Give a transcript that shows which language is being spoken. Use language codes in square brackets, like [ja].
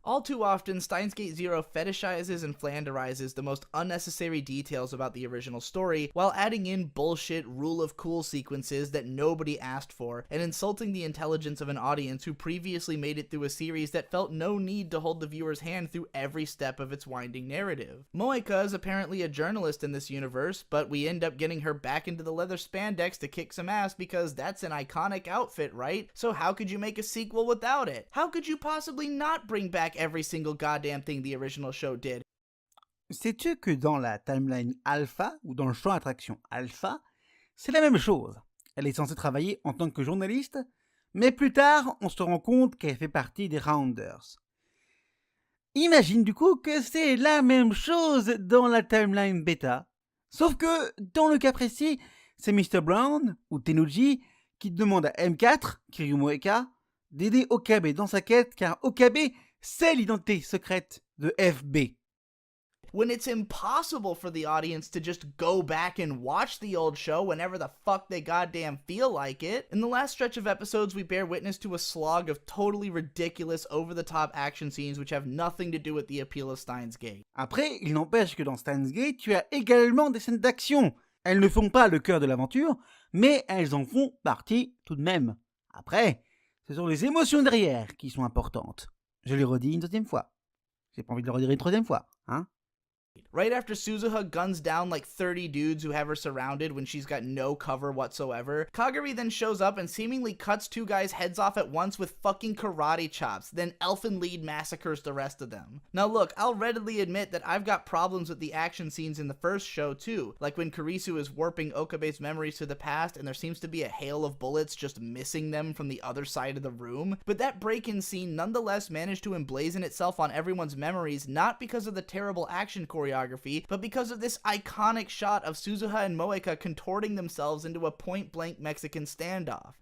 [en] All too often, Steins Gate Zero fetishizes and flanderizes the most unnecessary details about the original story, while adding in bullshit rule of cool sequences that nobody asked for, and insulting the intelligence of an audience who previously made it through a series that felt no need to hold the viewer's hand through every step of its winding narrative. Moeka is apparently a journalist in this universe, but we end up getting her back into the leather spandex to kick some ass because that's an iconic outfit, right? So how could you make a sequel without it? How could you possibly not bring back every single goddamn thing the original show did? [fr] Sais-tu que dans la timeline alpha, ou dans le champ d'attraction alpha, c'est la même chose. Elle est censée travailler en tant que journaliste, mais plus tard, on se rend compte qu'elle fait partie des Rounders. Imagine du coup que c'est la même chose dans la timeline bêta, sauf que, dans le cas précis, c'est Mr. Brown, ou Tenuji, qui demande à M4, Kiryu Moeka, d'aider Okabe dans sa quête, car Okabe, c'est l'identité secrète de FB. [en] When it's impossible for the audience to just go back and watch the old show whenever the fuck they goddamn feel like it. In the last stretch of episodes, we bear witness to a slog of totally ridiculous, over-the-top action scenes which have nothing to do with the appeal of Steins Gate. [fr] Après, il n'empêche que dans Steins Gate, tu as également des scènes d'action. Elles ne font pas le cœur de l'aventure, mais elles en font partie tout de même. Après, ce sont les émotions derrière qui sont importantes. Je le redis une deuxième fois. J'ai pas envie de le redire une troisième fois, hein? [en] Right after Suzuha guns down like 30 dudes who have her surrounded when she's got no cover whatsoever, Kagari then shows up and seemingly cuts two guys' heads off at once with fucking karate chops, then Elfen Lied massacres the rest of them. Now look, I'll readily admit that I've got problems with the action scenes in the first show too, like when Kurisu is warping Okabe's memories to the past and there seems to be a hail of bullets just missing them from the other side of the room, but that break-in scene nonetheless managed to emblazon itself on everyone's memories not because of the terrible action choreography, but because of this iconic shot of Suzuha and Moeka contorting themselves into a point-blank Mexican standoff.